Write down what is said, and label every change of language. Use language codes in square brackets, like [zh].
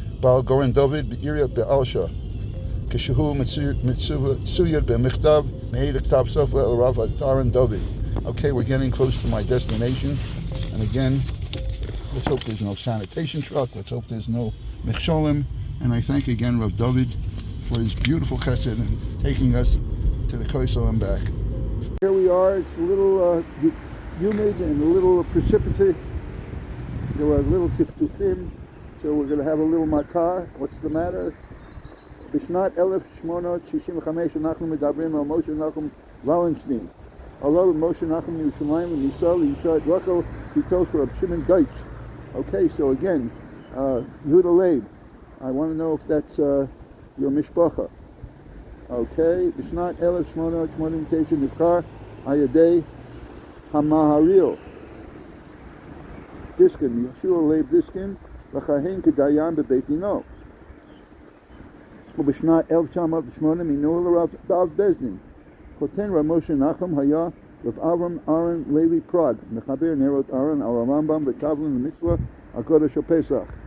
[he] בעל גורן דוד בעיריית באלשה. כשהוא מצויד במכתב, מעיד הכתב סופר אל רב אהרן דוד. [en] Okay, we're getting close to my destination. And again, let's hope there's no sanitation truck. Let's hope there's no mechsholim. And I thank again Rav David for his beautiful chesed and taking us to the Koisel and back. Here we are. It's a little humid and a little precipitous. There were little tiftufim, so we're going to have a little matar. What's the matter? [he] בשנת 1865 אנחנו מדברים על משה נחום ולנשטיין. עלה משה נחום מירושלים וניסה לאישה את רחל בתו של רב שמעון דויטש. [en] Okay, so again, Yehuda Leib. I want to know if that's your mishpacha. [he] Okay, בשנת 1889 נבחר על ידי המהרי"ל דיסקין, יהושע לייב דיסקין, לכהן כדיין בבית דינו. ובשנת 1908 מינו לרב בזדין. חותן רב משה נחום היה רב אברהם אהרן לוי פראג, מחבר נרות אהרן על הרמב"ם וטבלין למצווה על קודש הפסח.